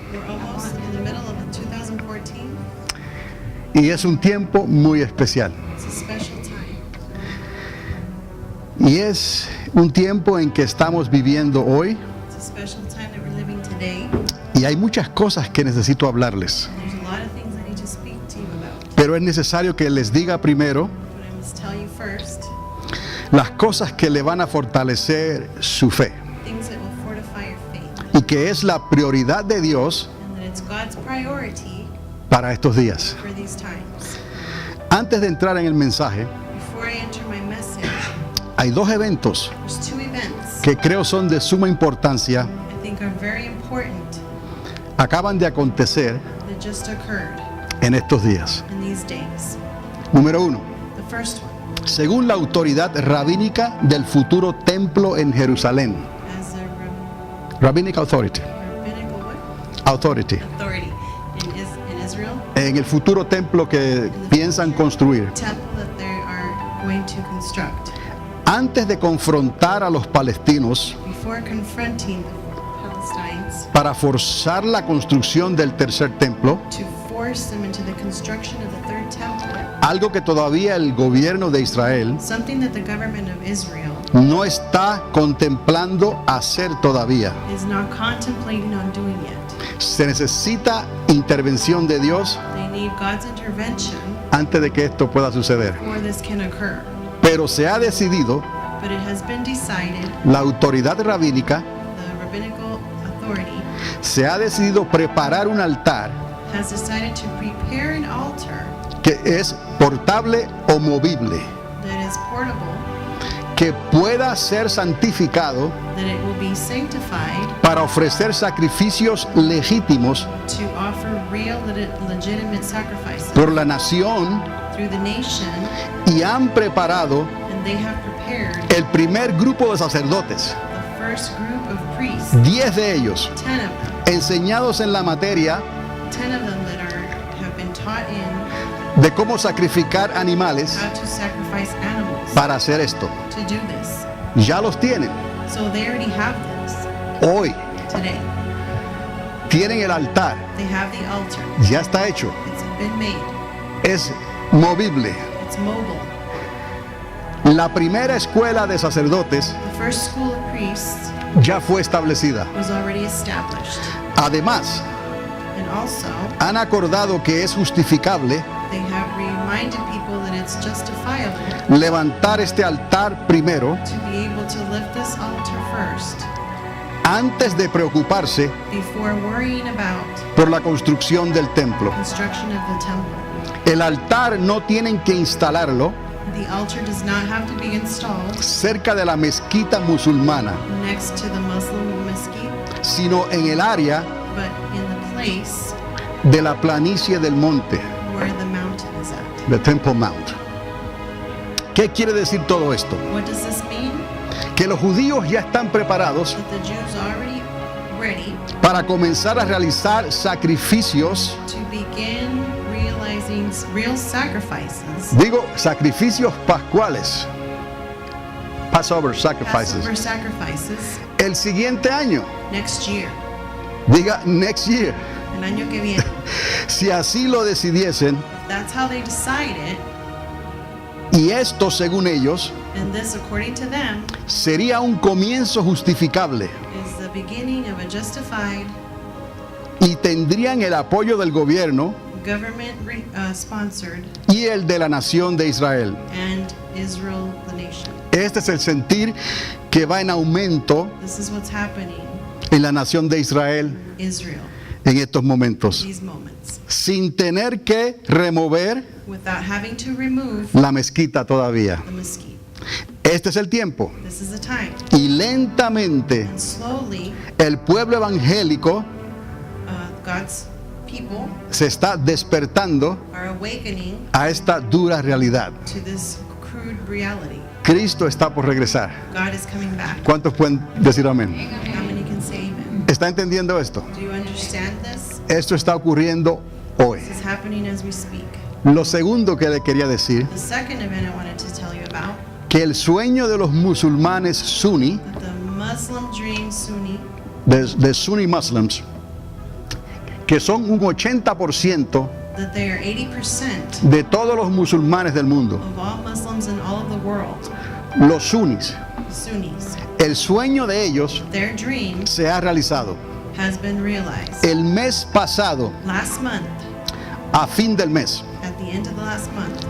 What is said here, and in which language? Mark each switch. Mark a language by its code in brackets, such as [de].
[en] we're almost in the middle of 2014. [es] y es un tiempo muy especial. [en] It's a special time. [es] Y es un tiempo en que estamos viviendo hoy [en] It's a special time that we're living today. [es] y hay muchas cosas que necesito hablarles. [en] There's a lot of things I need to speak to you about. [es] Pero es necesario que les diga primero [en] But I must tell you first, [es] las cosas que le van a fortalecer su fe [en] things that will fortify your faith. [es] y que es la prioridad de Dios [en] And that it's God's priority [es] para estos días. [en] for these times. [es] Antes de entrar en el mensaje, [en] Before I enter my message, [es] hay dos eventos [en] there's two events [es] que creo son de suma importancia. [en] I think are very important [es] Acaban de acontecer [en] that just occurred [es] en estos días. [en] in these days. [es] Número uno, [en] The first one, [es] según la autoridad rabínica del futuro templo en Jerusalén. [en] as a Rabbinic Authority. rabbinical what? Authority. Authority in Israel, [es] En el futuro templo que piensan construir. [en] temple that they are going to construct. [es] Antes de confrontar a los palestinos [en] Before confronting the Palestinians [es] para forzar la construcción del tercer templo, [en] to force them into the construction of the third temple, [es] algo que todavía el gobierno de Israel [en] something that the government of Israel [es] no está contemplando hacer todavía. [en] is not contemplating on doing yet. [es] Se necesita intervención de Dios [en] They need God's intervention [es] antes de que esto pueda suceder. [en] before this can occur. [es] Pero se ha decidido, [en] But it has been decided, [es] la autoridad rabínica [en] the rabbinical authority [es] se ha decidido preparar un altar [en] has decided to prepare an altar [es] que es portable o movible, [en] that is portable, [es] que pueda ser santificado [en] that it will be sanctified [es] para ofrecer sacrificios legítimos [en] to offer real legitimate sacrifices [es] por la nación, [en] through the nation, [es] y han preparado [en] and they have prepared [es] el primer grupo de sacerdotes, [en] the first group of priests, [es] 10 de ellos, [en] 10 of them, [es] enseñados en la materia [en] 10 of them that have been taught in [es] de cómo sacrificar animales [en] how to sacrifice animals [es] para hacer esto. [en] to do this. [es] Ya los tienen. [en] So they already have this [es] Hoy [en] today. [es] tienen el altar. [en] They have the altar. [es] Ya está hecho. [en] It's been made. [es] Es movible. [en] It's mobile. [es] La primera escuela de sacerdotes [en] The first school of priests [es] ya fue establecida. [en] was already established. [es] Además, [en] And also, [es] han acordado que es justificable [en] they have reminded people that it's justifiable [es] levantar este altar primero [en] to be able to lift this altar first [es] antes de preocuparse [en] before worrying about [es] por la construcción del templo. [en] construction of the temple. [es] El altar no tienen que instalarlo [en] The altar does not have to be installed [es] cerca de la mezquita musulmana, [en] next to the Muslim mosque, [es] sino en el área [en] but in the place [es] de la planicie del monte, [en] where the mountain is at. the Temple Mount. [es] ¿Qué quiere decir todo esto? [en] What does this mean? [es] Que los judíos ya están preparados [en] That the Jews are already ready [es] para comenzar a realizar sacrificios, [en] to begin realizing real sacrifices, [es] digo sacrificios pascuales, [en] Passover sacrifices, Passover sacrifices, [es] el siguiente año. [en] next year, [es] Diga [en] next year. [es] el año que viene. Si así lo decidiesen, [en] If that's how they decide it, [es] y esto según ellos [en] and this, according to them, [es] sería un comienzo justificable [en] is the beginning of a justified [es] y tendrían el apoyo del gobierno [en] government sponsored [es] y el de la nación de Israel. [en] and Israel, the nation. [es] Este es el sentir que va en aumento [en] This is what's happening [es] en la nación de Israel [en] in Israel, [es] en estos momentos, [en] these moments, [es] sin tener que remover [en] without having to remove [es] la mezquita todavía. [en] the mesquite. [es] Este es el tiempo. [en] This is the time. [es] Y lentamente [en] And slowly, [es] el pueblo evangélico [en] God's people [es] se está despertando [en] are awakening [es] a esta dura realidad. [en] to this crude reality. [es] Cristo está por regresar. [en] God is coming back. [es] ¿Cuántos pueden decir amén? [en] How many can say amen? [es] ¿Está entendiendo esto? [en] Do you understand this? [es] Esto está ocurriendo hoy. [en] This is happening as we speak. [es] Lo segundo que le quería decir, [en] The second event I wanted to tell you about, [es] que el sueño de los musulmanes sunni, [en] that the Muslim dream Sunni, [es] de [en] Sunni Muslims, [es] que son un 80% [en] that they are 80% [es] de todos los musulmanes del mundo, [en] of all Muslims in all of the world, [es] los sunnis, [en] Sunnis. [es] el sueño de ellos [en] Their dream [es] se ha realizado. [en] has been realized. [es] El mes pasado, [en] Last month, [es] a fin del mes, [en] at the end of the last month,